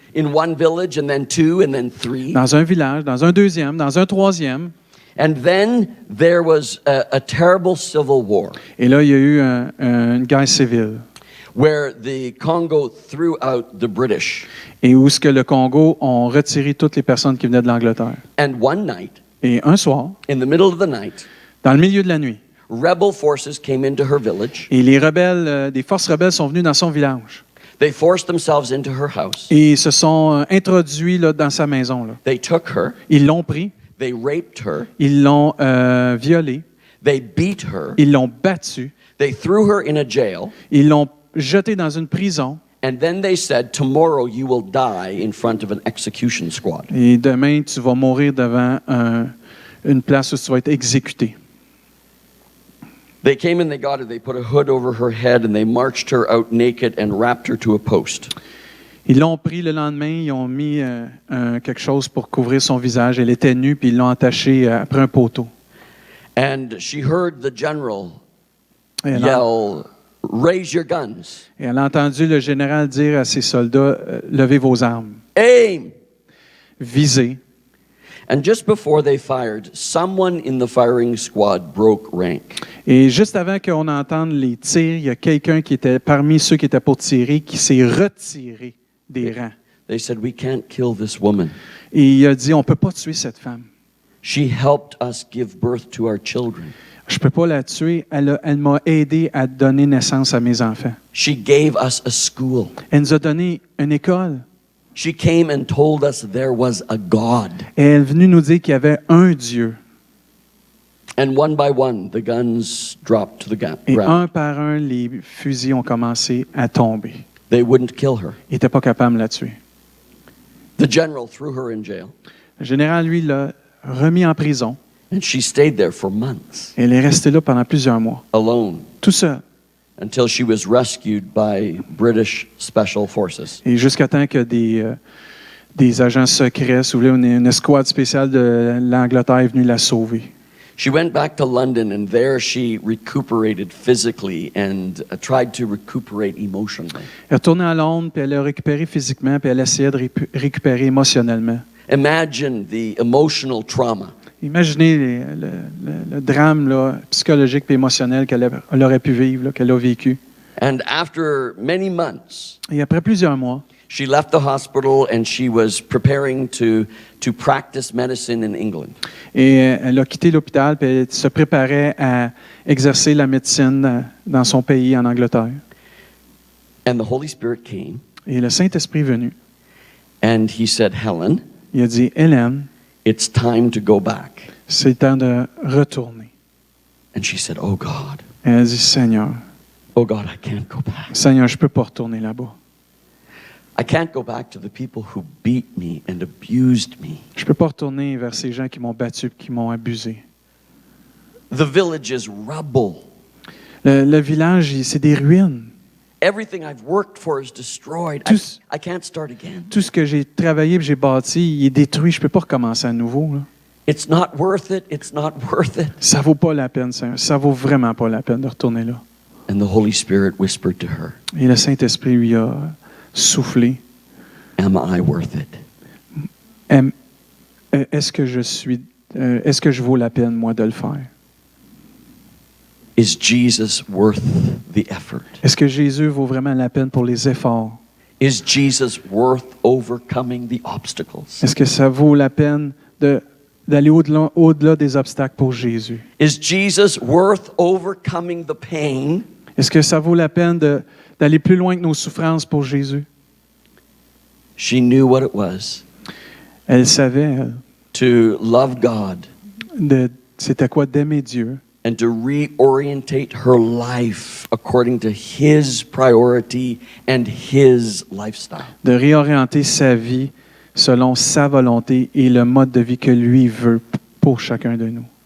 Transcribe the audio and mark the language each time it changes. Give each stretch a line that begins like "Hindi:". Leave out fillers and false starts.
English: in one village, and then two, and then three.
French: dans un village, dans un deuxième, dans un troisième.
English: And then there was a terrible civil war
French: Et là, il y a eu une guerre civile.
English: where the Congo threw out the British.
French: Et où ce que le Congo ont retiré toutes les personnes qui venaient de l'Angleterre.
English: And one night,
French: Et un soir,
English: in the middle of the night,
French: dans le milieu de la nuit,
English: rebel forces came into her village.
French: et les rebelles, des forces rebelles sont venus dans son village.
English: They forced themselves into her house.
French: Et ils se sont introduits là, dans sa maison. Là.
English: They took her.
French: Ils l'ont pris,
English: They raped her.
French: ils l'ont violée,
English: They beat her.
French: ils l'ont battue,
English: They threw her in a jail.
French: ils l'ont jetée dans une prison.
English: And then they said, tomorrow you will die in front of an execution squad.
French: Et demain, tu vas mourir devant une place où tu vas être exécuté.
English: They came and they got her. They put a hood over her head and they marched her out naked and wrapped her to a post.
French: Ils l'ont pris le lendemain, ils ont mis quelque chose pour couvrir son visage. Elle était nue, puis ils l'ont attachée après un poteau.
English: And she heard the general
French: Et elle,
English: yell, raise your guns,
French: et elle a entendu le général dire à ses soldats, levez vos armes,
English: aim.
French: visez.
English: And just before they fired, someone in the firing squad broke rank.
French: Et juste avant qu'on entende les tirs, il y a quelqu'un qui était parmi ceux qui étaient pour tirer, qui s'est retiré des rangs.
English: They said, we can't kill this woman.
French: Et il a dit, on ne peut pas tuer cette femme.
English: She helped us give birth to our children.
French: Je ne peux pas la tuer. Elle m'a aidé à donner naissance à mes enfants.
English: She gave us a school.
French: Elle nous a donné une école.
English: She came and told us there was a God.
French: Et elle est venue nous dire qu'il y avait un Dieu.
English: And one by one, the guns dropped to the
French: Et
English: ground.
French: un par un, les fusils ont commencé à tomber.
English: They wouldn't kill her.
French: Ils n'étaient pas capables de la tuer.
English: The general threw her in jail,
French: Le général, lui, l'a remis en prison.
English: and she stayed there for months,
French: Et elle est restée là pendant plusieurs mois,
English: alone,
French: tout seul.
English: until she was rescued by British Special Forces.
French: Et jusqu'à temps que des agents secrets, si vous voulez, une escouade spéciale de l'Angleterre est venue la sauver.
English: She went back to London, and there she recuperated physically and tried to recuperate emotionally.
French: Elle est retournée à Londres, puis elle a récupéré physiquement, puis elle essayait de récupérer émotionnellement.
English: Imagine the emotional trauma.
French: Imaginez le drame là, psychologique et émotionnel elle aurait pu vivre, là, qu'elle a vécu.
English: And after many months,
French: Et après plusieurs mois,
English: she left the hospital and she was preparing to practice medicine in England.
French: et elle a quitté l'hôpital, puis elle se préparait à exercer la médecine dans son pays, en Angleterre.
English: And the Holy Spirit came
French: Et le Saint-Esprit est venu.
English: and he said, Helen,
French: Il a dit, Hélène,
English: it's time to go back.
French: c'est le temps de retourner.
English: And she said, oh God,
French: Et elle a dit, Seigneur,
English: I can't go back.
French: Seigneur, je ne peux pas retourner là-bas.
English: I can't go back to the people who beat me and abused me.
French: Je ne peux pas retourner vers ces gens qui m'ont battu, qui m'ont abusé.
English: The village is rubble.
French: Le village, c'est des ruines.
English: Everything I've worked for is destroyed.
French: Tous-
English: I can't start again.
French: Tout ce que j'ai travaillé et j'ai bâti, il est détruit. Je ne peux pas recommencer à nouveau. Là.
English: It's not worth it. It's not worth it.
French: Ça ne vaut pas la peine, Seigneur. Ça ne vaut vraiment pas la peine de retourner là.
English: And the Holy Spirit whispered to her,
French: Et le Saint-Esprit lui a soufflé.
English: am I worth it?
French: Est-ce que je suis est-ce que je vaux la peine, moi, de le faire?
English: Is Jesus worth the effort?
French: Est-ce que Jésus vaut vraiment la peine pour les efforts?
English: Is Jesus worth overcoming the obstacles?
French: Est-ce que ça vaut la peine d'aller au-delà des obstacles pour Jésus?
English: Is Jesus worth overcoming the pain?
French: Est-ce que ça vaut la peine d'aller plus loin que nos souffrances pour Jésus?
English: She knew what it was
French: Elle savait
English: to love God
French: c'était quoi d'aimer Dieu
English: and to reorientate her life according to His priority and His lifestyle.
French: de réorienter sa vie selon sa volonté et le mode de vie que lui veut pour chacun de nous.